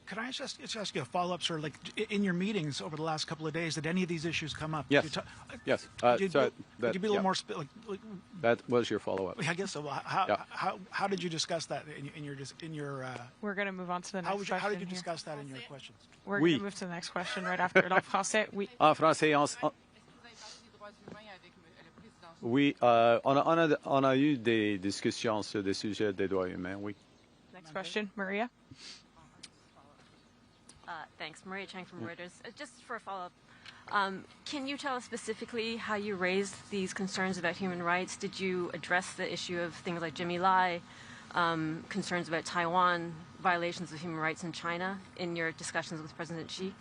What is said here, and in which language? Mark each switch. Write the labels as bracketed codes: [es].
[en] Could I just ask you a follow-up, sir? Like, in your meetings over the last couple of days, did any of these issues come up? Yes. Yes. Could you be a little more that was your follow-up. I guess so. How did you discuss that in your? We're going to move on to the next question. How did you discuss that in your questions? We're going to move to the next question right after it en français. [fr] Oui. En français, oui, on a eu des discussions sur des sujets des droits humains, oui. [en] Next question, Maria. Thanks. Maria Chang from Reuters. Just for a follow-up, can you tell us specifically how you raised these concerns about human rights? Did you address the issue of things like Jimmy Lai, concerns about Taiwan, violations of human rights in China in your discussions with President Xi?